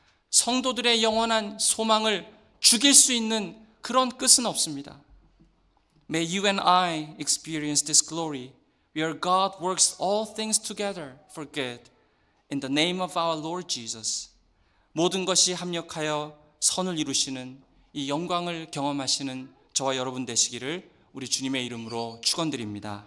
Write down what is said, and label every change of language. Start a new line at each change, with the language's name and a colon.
Korean: 성도들의 영원한 소망을 죽일 수 있는 그런 끝은 없습니다.
English: May you and I experience this glory where God works all things together for good. In the name of our Lord Jesus.
Korean: 모든 것이 합력하여 선을 이루시는 이 영광을 경험하시는 저와 여러분 되시기를 우리 주님의 이름으로 축원드립니다.